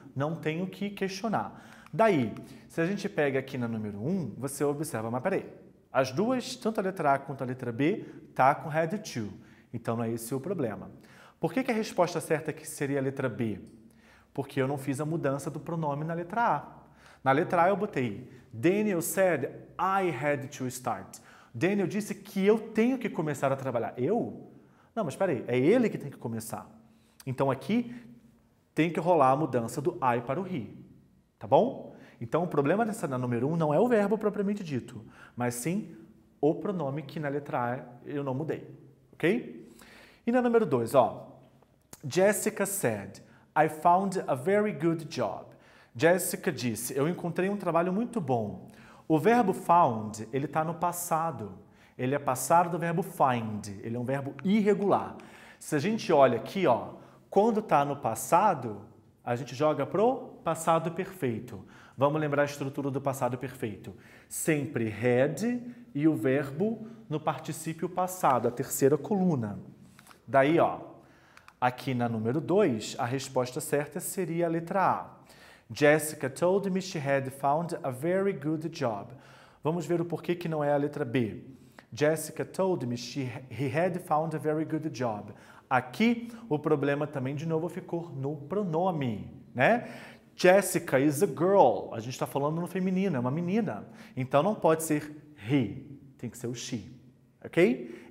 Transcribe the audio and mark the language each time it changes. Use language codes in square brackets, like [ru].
[pt] Não tem o que questionar. Daí, se a gente pega aqui na número 1, você observa, mas peraí, as duas, tanto a letra A quanto a letra B, tá com had to. Então, não é esse o problema. Por que a resposta certa aqui seria a letra B? Porque eu não fiz a mudança do pronome na letra A. Na letra A eu botei, [en] Daniel said, I had to start. [pt] Daniel disse que eu tenho que começar a trabalhar. Eu? Não, mas espera aí, é ele que tem que começar. Então aqui tem que rolar a mudança do I para o he. Tá bom? Então o problema na número 1 não é o verbo propriamente dito, mas sim o pronome que na letra A eu não mudei. Ok? E na número 2, ó. [en] Jessica said, I found a very good job. [pt] Jessica disse, eu encontrei um trabalho muito bom. O verbo found, ele está no passado. Ele é passado do verbo find. Ele é um verbo irregular. Se a gente olha aqui, ó, quando está no passado, a gente joga pro passado perfeito. Vamos lembrar a estrutura do passado perfeito. Sempre had e o verbo no particípio passado, a terceira coluna. Daí, ó, aqui na número 2, a resposta certa seria a letra A. [en] Jessica told me she had found a very good job. [pt] Vamos ver o porquê que não é a letra B. [en] Jessica told me he had found a very good job. [pt] Aqui, o problema também, de novo, ficou no pronome, né? [en] Jessica is a girl. [pt] A gente está falando no feminino, é uma menina. Então, não pode ser he, tem que ser o she, ok?